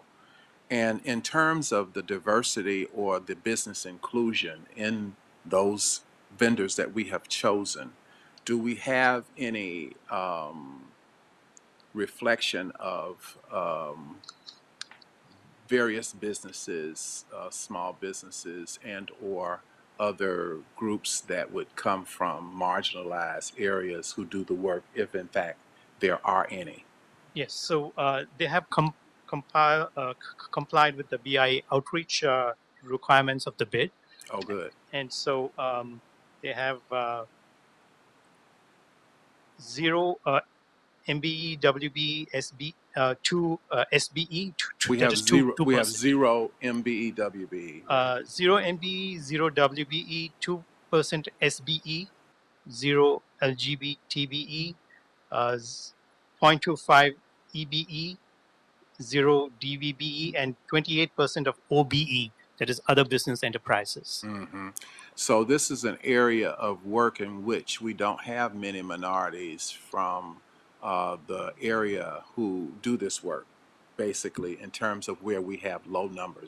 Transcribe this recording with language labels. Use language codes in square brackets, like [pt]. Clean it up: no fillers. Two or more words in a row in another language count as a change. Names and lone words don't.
[en] And in terms of the diversity or the business inclusion in those vendors that we have chosen, do we have any reflection of various businesses, small businesses, and or other groups that would come from marginalized areas who do the work, if in fact there are any? Yes, so they have complied with the BI outreach requirements of the bid. Oh, good. And so they have 0 MBE, WBE, SB, 2 SBE. We have zero MBE, WBE. 0 MBE, 0 WBE, 2% SBE, 0 LGB, TBE, 0.25 EBE, 0 DVBE, and 28% of OBE, that is other business enterprises. Mm-hmm. So this is an area of work in which we don't have many minorities from the area who do this work, basically, in terms of where we have low numbers.